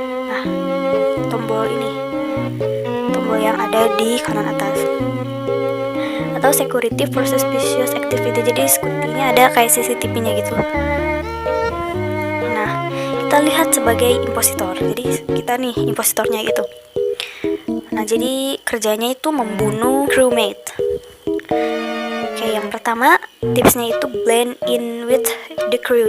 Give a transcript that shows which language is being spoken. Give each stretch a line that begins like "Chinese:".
Indonesian: Nah, tombol yang ada di kanan atas. Atau
English: security for suspicious activity.
Indonesian: Jadi security-nya ada kayak CCTV-nya gitu. Nah, kita lihat sebagai impositor. Jadi kita nih impositornya gitu. Nah, jadi kerjanya itu membunuh crewmate. Oke, yang pertama tipsnya itu
English: blend in with the crew.